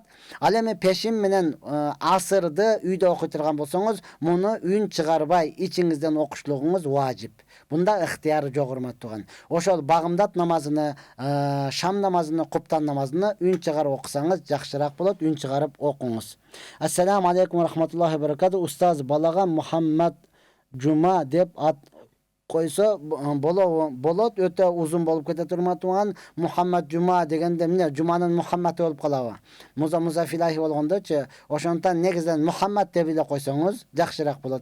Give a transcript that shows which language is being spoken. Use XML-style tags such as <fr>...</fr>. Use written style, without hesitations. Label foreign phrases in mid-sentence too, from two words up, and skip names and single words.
<ky>Ал эми пешим менен асырды үйдө окуй турган болсоңуз, муну үн чыгарбай ичиңизден окушлугуңуз важип. Бунда ыктыяры жок, урматтууган. Ошол багымдат намазыны, шам намазыны, куптан намазыны үн чыгарып окусаңыз жакшыраак болот. Үн чыгарып окуңуз.</ky> <ar>السلام عليكم ورحمة الله وبركاته.</ar> <ky>Устаз, балага Мухаммад Жума деп ат койсо болот, өтө узун болуп кетет, урматтууган. Мухаммад Жума дегенде эмне, Жуманын Мухамматы болуп калабы? Музафилахи болгондочу, ошондон негизинен Мухаммад деп эле койсоңуз жакшыраак болот.</ky>